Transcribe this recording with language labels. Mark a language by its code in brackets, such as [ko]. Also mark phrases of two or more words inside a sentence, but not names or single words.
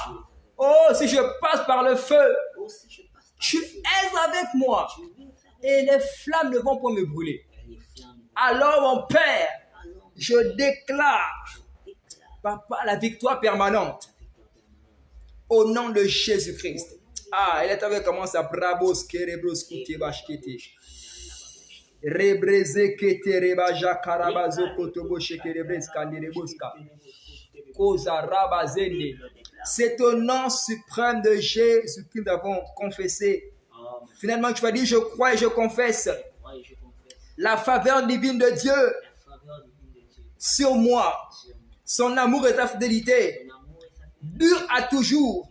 [fr] Oh, si je passe par le feu, tu es avec moi. Et les flammes ne vont pas me brûler. Alors, mon Père, je déclare, Papa, la victoire permanente. Au nom de Jésus-Christ. Ah, elle est avec comment ça? Brabos, kerebros, kutebash, kete. Rebreze, kete, rebaja, karabazo, kotobo, shekerebres, kandereboska. Koza, rabazende. C'est au nom suprême de Jésus que nous avons confessé. Finalement, tu vas dire, je crois et je confesse la faveur divine de Dieu sur moi. Son amour et sa fidélité dure à toujours.